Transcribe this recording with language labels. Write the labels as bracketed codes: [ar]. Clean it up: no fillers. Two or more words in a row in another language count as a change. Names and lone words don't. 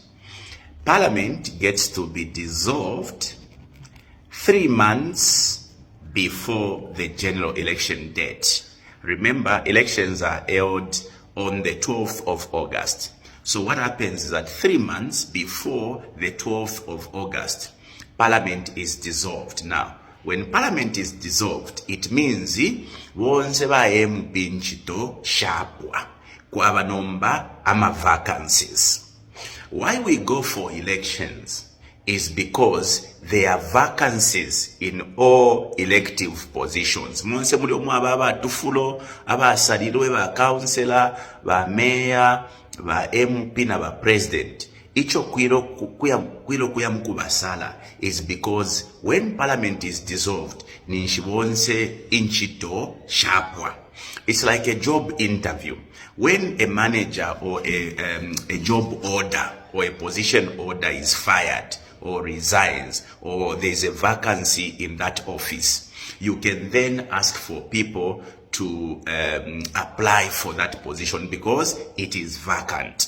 [en] Parliament gets to be dissolved 3 months before the general election date. Remember, elections are held on the 12th of August. So what happens is that 3 months before the 12th of August, Parliament is dissolved. Now, when Parliament is dissolved, it means [bem] wonse baempi nchito shapwa kwaba nomba ama vacancies. [en] Why we go for elections is because there are vacancies in all elective positions. [bem] Monse muli omwe aba tufulo, aba saliro, ba councillor, ba mayor, ba MP na ba president. Icho kwilo kuya mukubasala [en] is because when parliament is dissolved, [bem] ninshibonse inchito shapwa. [en] It's like a job interview. When a manager or a job order or a position order is fired or resigns, or there's a vacancy in that office, you can then ask for people to apply for that position because it is vacant.